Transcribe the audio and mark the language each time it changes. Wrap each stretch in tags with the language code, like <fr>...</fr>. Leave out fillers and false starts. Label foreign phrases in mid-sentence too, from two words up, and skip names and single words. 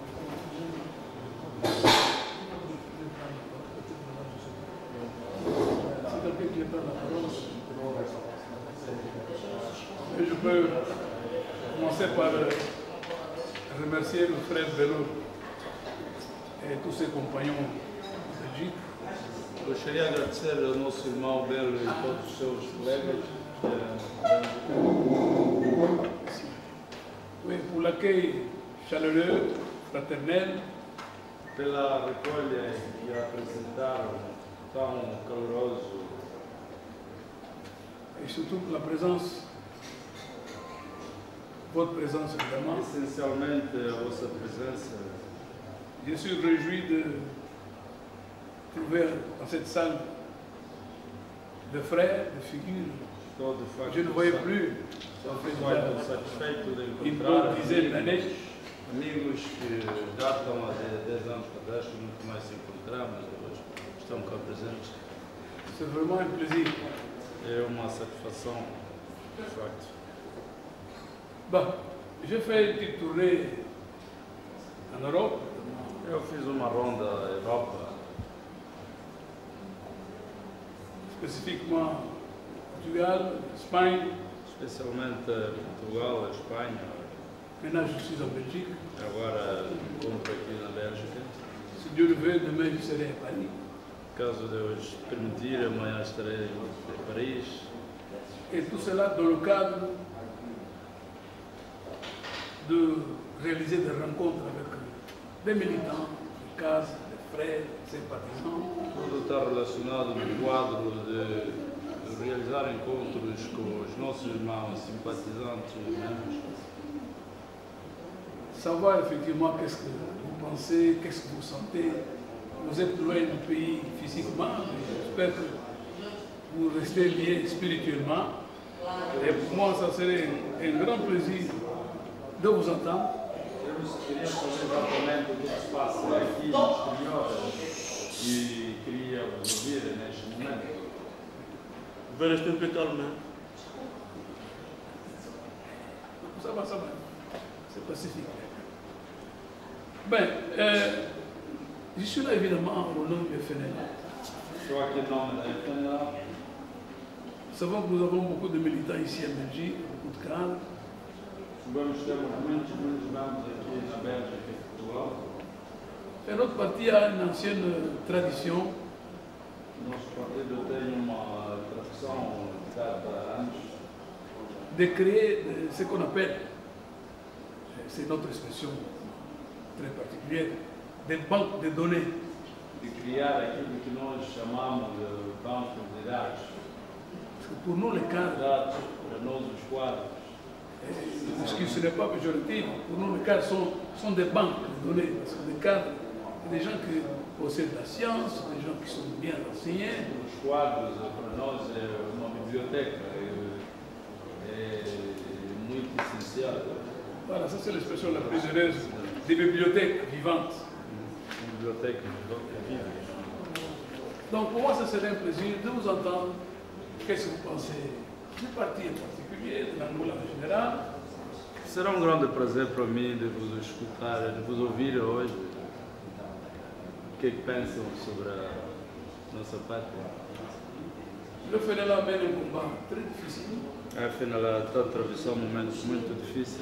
<fr>C'est quelqu'un qui veut prendre la parole. Et je peux commencer par remercier le frère Bello et tous ses compagnons de Belgique.</fr> <pt>Gostaria de agradecer ao nosso irmão Belo e todos os seus colegas.</pt> <fr>Oui, pour l'accueil chaleureux, fraternel,</fr> <pt>Pela recolha e apresentaram tão caloroso</pt> <fr>et surtout pour la présence, votre présence évidemment.</fr> <pt>essencialmente a vossa presença.</pt> <fr>Je suis réjoui de trouver dans cette salle de frères, de figures.</fr> <pt>Estou de facto,</pt> <fr>Je ne voyais plus, ça fait</fr> <pt>muito satisfeito de</pt> <fr>une</fr> <pt>encontrar</pt> <fr>bonne dizaine d'années.</fr> <pt>amigos que datam há 10 anos para trás, que nunca mais se encontramos, hoje estão cá presentes.</pt> <fr>C'est vraiment un plaisir.</fr> <pt>É uma satisfação, de facto.</pt> <fr>Bon, j'ai fait une petite tournée en Europe,</fr> <pt>Eu fiz uma ronda à Europa,</pt> <fr>spécifiquement Portugal, Espagne.</fr> <pt>especialmente Portugal, a Espanha.</pt> <fr>Maintenant, je suis en Belgique.</fr> <pt>Agora encontro aqui na Bélgica.</pt> <fr>Si Dieu le veut, demain, je serai à Paris.</fr> <pt>Caso Deus permitir, amanhã estarei em Paris.</pt> <fr>Et tout cela dans le cadre de réaliser des rencontres avec des militants, des cases, des frères, des sympathisants.</fr> <pt>Tudo está relacionado no quadro de realizar encontros com os nossos irmãos simpatizantes e membros.</pt> <fr>Savoir effectivement qu'est-ce que vous pensez, qu'est-ce que vous sentez. Vous êtes loin du pays physiquement, mais j'espère que vous restez liés spirituellement. Et pour moi, ça serait un grand plaisir de vous entendre.</fr> <pt>Eu queria saber exatamente o que se passa aqui no exterior e queria vos ouvir neste momento.</pt> <fr>Vous pouvez rester un peu calme. Hein? Ça va, c'est pacifique. Ben, je suis là évidemment au nom du FNL.</fr> <pt>Estou aqui em nome da FNL.</pt> <fr>Nous savons que nous avons beaucoup de militants ici en Belgique, beaucoup de cadres.</fr> <pt>Sabemos que temos muitos membros aqui na Bélgica e Portugal.</pt> <fr>Et notre parti a une ancienne tradition</fr> <pt>O nosso partido tem uma tradição de cada anos</pt> <fr>de créer ce qu'on appelle, c'est notre expression très particulière, des banques de données.</fr> <pt>de criar aquilo que nós chamamos de banco de dados.</pt> <fr>Parce que pour nous, les cadres,</fr> <pt>Dados para nós os quadros.</pt> <fr>ce qui ce n'est pas péjoratif, pour nous, les cadres sont des banques de données. Parce que les cadres, c'est des gens qui possèdent la science, des gens qui sont bien renseignés.</fr> <pt>Os quadros para nós é uma biblioteca, é muito essencial.</pt> <fr>Voilà, ça c'est l'expression la plus heureuse, des bibliothèques vivantes.</fr> <pt>Uma biblioteca viva.</pt> <fr>Donc pour moi, ce serait un plaisir de vous entendre. Qu'est-ce que vous pensez du parti en particulier, de l'Angola en général?</fr> <pt>Será um grande prazer para mim de vos escutar, de vos ouvir hoje. O que é que pensam sobre a nossa pátria?</pt> <fr>Le FNL mène un combat très difficile.</fr> <pt>Afinal, está a atravessar um momento muito difícil.</pt>